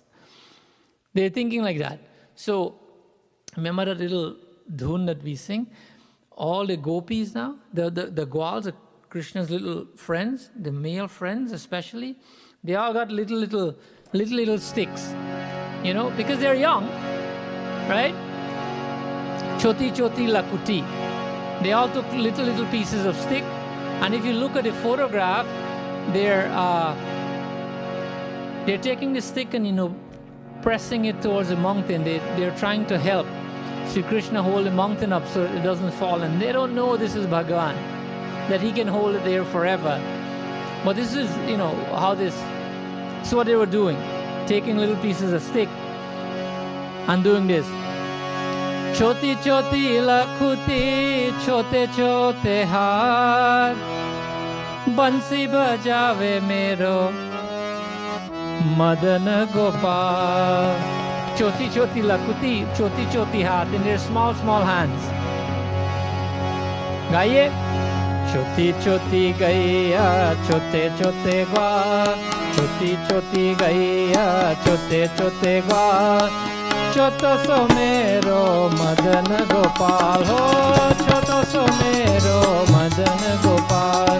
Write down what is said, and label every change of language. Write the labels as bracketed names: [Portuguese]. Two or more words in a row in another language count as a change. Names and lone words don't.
[English] They're thinking like that. So, remember that little dhun that we sing? All the gopis now, the Gwals, Krishna's little friends, the male friends especially, they all got little sticks, because they're young, right? [Braj] छोटी छोटी लकुटी. [English] They all took little pieces of stick, and if you look at the photograph, they're taking the stick and pressing it towards the mountain. They're trying to help Sri Krishna hold the mountain up so it doesn't fall. And they don't know this is Bhagavan, that he can hold it there forever. But this is, how this... So what they were doing, taking little pieces of stick and doing this. [Braj] छोटी छोटी लकुटी, छोटे छोटे हाथ, बंसी बजावे मेरो, मदन गोपाल. छोटी छोटी लकुटी, छोटी छोटी हाथ, [English] in their small hands. [Braj] गाइये. छोटी छोटी गैया, छोटे छोटे ग्वा. छोटी छोटी गैया, छोटे छोटे ग्वा. छोटो सो मेरो मदन गोपाल. हो, छोटो सो मेरो मदन गोपाल.